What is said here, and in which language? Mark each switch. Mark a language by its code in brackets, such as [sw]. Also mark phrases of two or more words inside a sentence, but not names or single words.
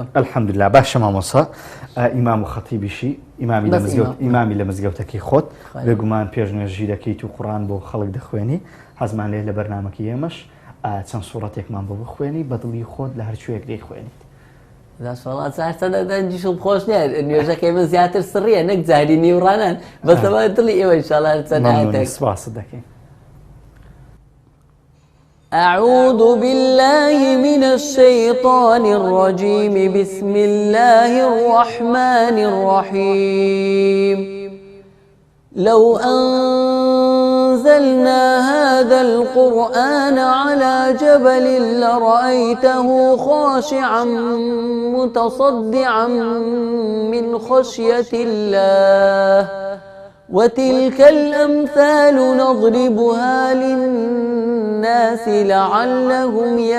[ckb] الحەمدولillah باشە مامۆسا ئیمام و خەتیبیشی ئیمامی لە مزگەوتەکەی خۆت بێگومان پێشنوێژی دەکەیت و قورئان بۆ خەڵک دەخوێنی حەزمان لێ لە بەرنامەکەی ئێمەش چەند سوورەتێکمان بۆ بخوێنی بە دڵی خۆت لە هەر کوێیەک دەیخوێنیت دەنجیشم خۆش نیە نوێژەکەی من زیاتر سڕیە نەک جاری نیوڕانان بەسەوە دڵی ئێوە ئینشاءالله چەند سپاس دەکەین. [ar] أعوذ بالله من الشيطان الرجيم بسم الله الرحمن الرحيم لو أنزلنا هذا القرآن على جبل لرأيته خاشعا متصدعا من خشية الله وتلك الأمثال نضربها للناس لعلهم